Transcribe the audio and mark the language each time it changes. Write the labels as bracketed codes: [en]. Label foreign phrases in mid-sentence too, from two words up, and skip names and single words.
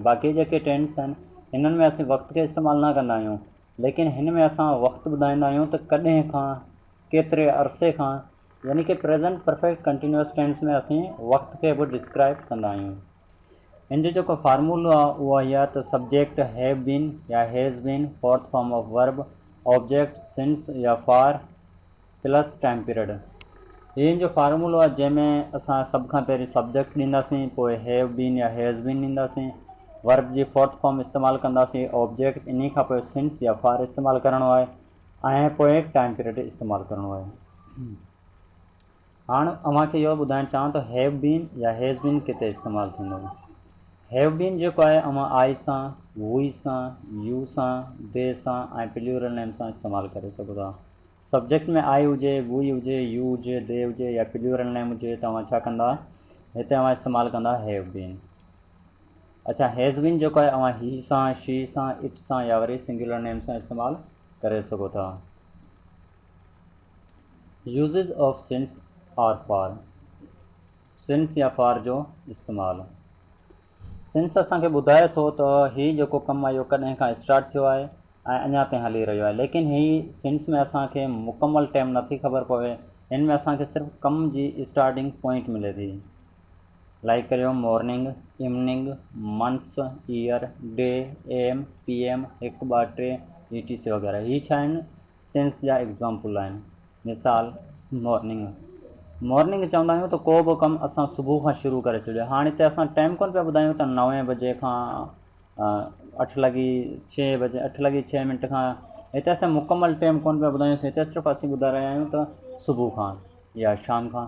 [sd] बाक़ी जेके टेंस आहिनि हिननि में असीं वक़्त खे इस्तेमालु न कंदा आहियूं, लेकिन हिन में असां वक़्तु ॿुधाईंदा आहियूं त कॾहिं खां, केतिरे अरसे खां, यानी कि [en] present perfect continuous tense [sd] में असीं वक़्त खे बि डिस्क्राइब कंदा आहियूं। हिन जो जेको फार्मूलो आहे उहो इहा त [en] subject have been या has been, fourth form of verb, object since या for plus time period. [sd] हिन जो फार्मूलो आहे जंहिंमें असां सभ खां पहिरीं सब्जेक्ट ॾींदासीं, पोइ [en] have been [sd] या [en] has been [sd] ॾींदासीं, वर्ब जी [en] fourth form [sd] इस्तेमालु कंदासीं, ऑब्जेक्ट, इन खां पोइ सिंस या फार इस्तेमालु करिणो आहे ऐं पोइ [en] time period [sd] इस्तेमालु करिणो आहे। हाणे अव्हांखे इहो ॿुधाइणु चाहियां त [en] have been [sd] या [en] has been [sd] किथे इस्तेमालु थींदो। [en] have been [sd] जेको आहे अव्हां आई सां, हुई सां, यू सां, दे सां ऐं [en] plural name [sd] सां इस्तेमालु करे सघो था। सब्जेक्ट में आई हुजे, वुई हुजे, यू हुजे, दे हुजे या [en] plural name [sd] हुजे त अव्हां छा कंदा, हिते अव्हां इस्तेमालु कंदा [en] have been. [sd] अच्छा, [en] has been [sd] जेको आहे अव्हां ही सां, शी सां, इट सां या वरी [en] singular name [sd] सां इस्तेमालु करे सघो था। [en] uses of since और for, since या फार [sd] जो इस्तेमालु। सिंस असांखे ॿुधाए थो त हीउ जेको कमु आहे इहो कॾहिं खां स्टार्ट थियो आहे ऐं अञा ताईं हली रहियो आहे, लेकिन हीउ सिंस में असांखे मुकमल टाइम नथी ख़बर पवे, हिन में असांखे सिर्फ़ु कम जी [en] starting point [sd] मिले थी। [en] लाइक करियो morning, evening, months, year, day, AM, PM, 1 2 3 ETC वग़ैरह। [sd] हीअ छा आहिनि, सिंस जा एग्ज़ाम्पल आहिनि। मिसाल, मॉर्निंग चवंदा आहियूं त को बि कमु असां सुबुह खां शुरू करे छॾियो। हाणे हिते असां टाइम कोन पिया ॿुधायूं त 9 बजे खां 8 लॻी 6 बजे, 8 लॻी 6 मिंट खां, हिते असां मुकमल टाइम कोन पिया ॿुधायूं, हिते सिर्फ़ु असीं ॿुधाए रहिया आहियूं त सुबुह खां या शाम खां।